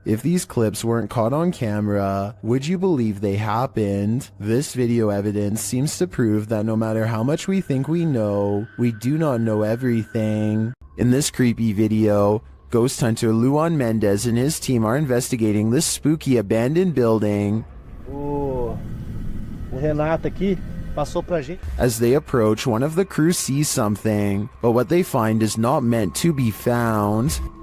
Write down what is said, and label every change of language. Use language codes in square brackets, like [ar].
[en] If these clips weren't caught on camera, would you believe they happened? This video evidence seems to prove that no matter how much we think we know, we do not know everything. In this creepy video, ghost hunter Luan Mendez and his team are investigating this spooky abandoned building. [pt] O Renato aqui passou pra gente. [en] As they approach, one of the crew sees something, but what they find is not meant to be found.